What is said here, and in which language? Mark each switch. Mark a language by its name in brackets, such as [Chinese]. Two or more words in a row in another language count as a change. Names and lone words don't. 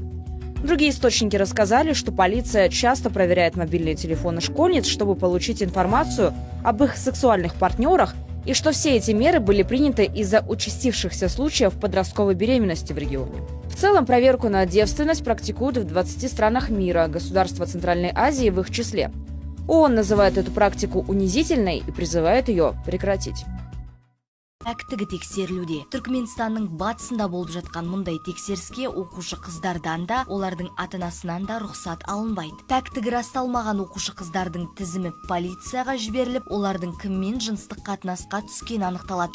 [Russian] Другие источники рассказали, что полиция часто проверяет мобильные телефоны школьниц, чтобы получить информацию об их сексуальных партнерах, и что все эти меры были приняты из-за участившихся случаев подростковой беременности в регионе. В целом, проверку на девственность практикуют в 20 странах мира, государства Центральной Азии в их числе. ООН называет эту практику унизительной и призывает ее прекратить. [Kazakh] Пәктігі тексерілуде. Түркменстанның батысында болып жатқан мұндай тексеріске оқушы қыздардан да, олардың ата-анасынан да рұқсат алынбайды. Пәктігі расталмаған оқушы қыздардың тізімі полицияға жіберіліп, олардың кіммен жыныстық қатынасқа түскен анықталады.